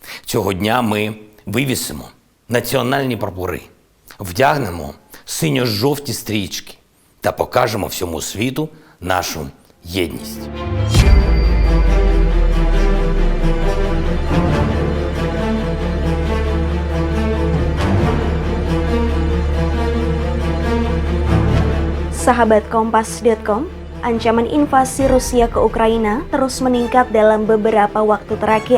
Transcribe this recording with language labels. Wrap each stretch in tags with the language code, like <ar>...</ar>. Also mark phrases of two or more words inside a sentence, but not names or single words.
<uk>Цього дня ми вивісимо національні прапори, вдягнемо синьо-жовті стрічки та покажемо всьому світу нашу єдність.</uk> <id>Sahabat Kompas.com, ancaman invasi Rusia ke Ukraina terus meningkat dalam beberapa waktu terakhir.</id>